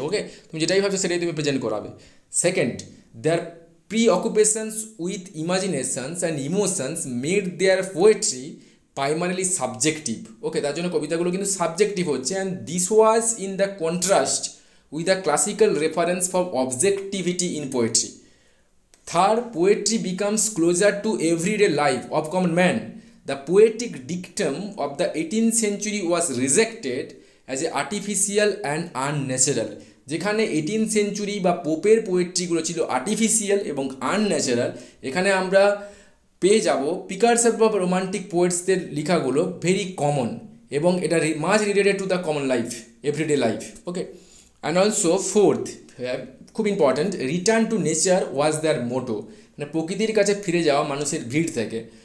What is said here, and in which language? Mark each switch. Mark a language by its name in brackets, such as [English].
[English] okay, [Bangla] তুমি যেটাই ভাবছো সেটাই তুমি প্রেজেন্ট করাবে। [English] Second, their preoccupations with imaginations and emotions made their poetry primarily subjective. Okay, [Bangla] তার জন্য কবিতাগুলো কিন্তু সাবজেক্টিভ হচ্ছে, [English] And this was in the contrast with a classical reference for objectivity in poetry. Third, poetry becomes closer to everyday life of common man. The poetic dictum of the 18th century was rejected as a artificial and unnatural. [Bangla] যেখানে 18th century বা পোপের পোয়েট্রিগুলো ছিল artificial এবং unnatural, এখানে আমরা পেয়ে যাব পিকার্সাস বা romantic পোয়েটসদের লেখাগুলো ভেরি কমন এবং এটা [English] Much related to the common life, everyday life. Okay, and also fourth, খুব important, return to nature was their motto, [Bangla] মানে প্রকৃতির কাছে ফিরে যাওয়া মানুষের ভিড় থেকে।